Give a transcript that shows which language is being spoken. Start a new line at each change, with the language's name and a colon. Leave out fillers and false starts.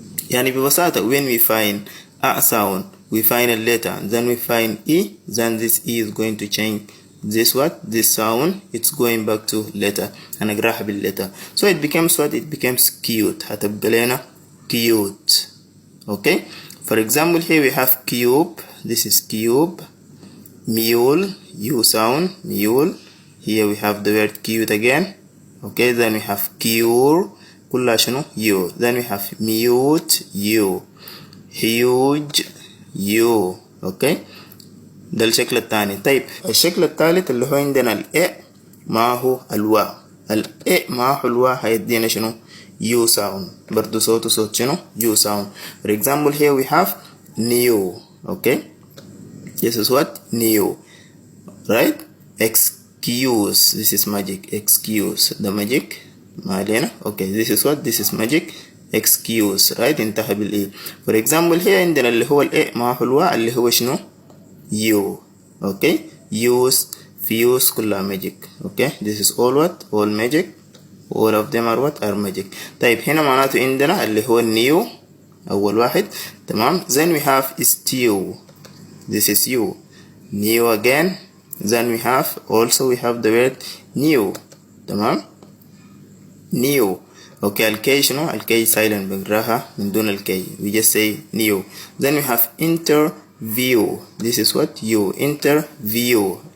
Arabic: يعني ببساطة
English: when we find a sound we find a letter then we find E, then this E is going to change this what? This sound it's going back to letter.
Arabic: هنقراها بالletter.
English: So it becomes what? It becomes cute.
Arabic: هتبقى لنا cute.
English: Okay, for example here we have cube. This is cube. Mule, U sound, mule. Here we have the word cute again. Okay, then we have cure.
Arabic: كلها شنو؟
English: U. Then we have mute, U. huge, U.
Arabic: Okay, ده الشكل الثاني. طيب الشكل الثالث اللي هو عندنا الإ معه الواء. الإ معه الواء هيدينا شنو؟ يو ساوند. برضو صوت شنو؟ يو ساوند.
English: For example here we have new. Okay, this is what? New, right? Excuse, this is magic. Excuse, the magic
Arabic: ما علينا.
English: Okay, this is what? This is magic. Excuse, right?
Arabic: انتهى بالإي.
English: For example here
Arabic: عندنا اللي هو الإ معه الواء اللي هو شنو؟ you.
English: Okay, use, fuse
Arabic: كلها
English: magic. Okay, this is all what? all magic. all of them are what? are magic.
Arabic: طيب هنا معناته عندنا اللي هو new أول واحد.
English: تمام، then we have stew. this is you. new again. then we have also we have the word new.
Arabic: تمام، new.
English: Okay, الكي شنو؟ الكي silent بنقراها من دون الكي. we just say new. then we have interview. This is what? you. Interview.